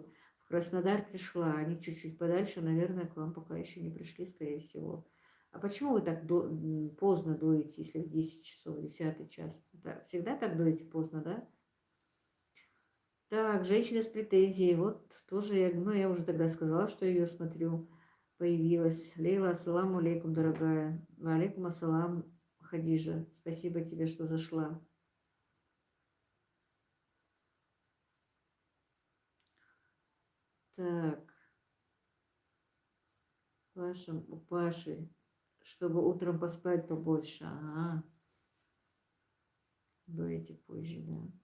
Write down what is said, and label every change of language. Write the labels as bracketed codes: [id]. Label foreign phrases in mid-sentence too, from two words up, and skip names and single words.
[ru] В Краснодар пришла, они чуть-чуть подальше, наверное, к вам пока еще не пришли, скорее всего. А почему вы так поздно доите, если в 10 часов, 10 час? Да, всегда так доите поздно, да? Так, женщина с претензией. Вот тоже, я уже тогда сказала, что ее смотрю, появилась. [ar] Лейла, السلام عليكم, дорогая. عليكم السلام, Хадижа. [ru] Спасибо тебе, что зашла. Так, у Паши, чтобы утром поспать побольше. Ага, доите позже, да.